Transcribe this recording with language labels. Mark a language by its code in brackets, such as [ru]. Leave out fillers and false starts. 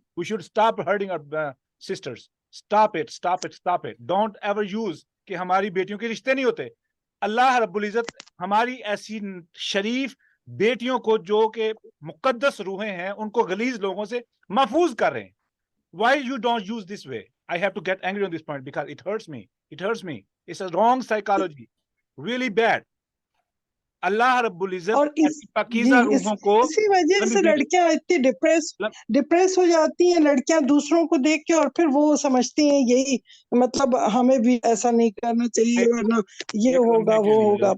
[en] We should stop hurting our sisters. Stop it. Don't ever use [ur] کہ ہماری بیٹیوں کے رشتے نہیں ہوتے. اللہ رب العزت ہماری ایسی شریف بیٹیوں کو جو کہ مقدس روحیں ہیں ان کو غلیظ لوگوں سے محفوظ کر رہے ہیں. [en] Why you don't use this way? I have to get angry on this point because it hurts me. It's a wrong psychology. Really bad. [ur] اللہ رب العزت پاکیزہ روحوں کو، اسی وجہ سے لڑکیاں اتنی ڈپریس ہو جاتی ہیں، لڑکیاں دوسروں کو دیکھ کے، اور پھر وہ سمجھتی ہیں یہی مطلب ہمیں بھی ایسا نہیں کرنا چاہیے ورنہ یہ ہوگا وہ ہوگا.